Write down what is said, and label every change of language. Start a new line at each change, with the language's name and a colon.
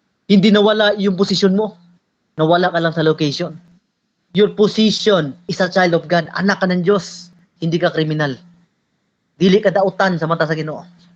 Filipino: Hindi nawala yung posisyon mo. Nawala ka lang sa location.
English: Your position is a child of God.
Filipino: Anak ka ng Diyos. Hindi ka kriminal.
Cebuano: Dili ka dautan sa mata sa Ginoo.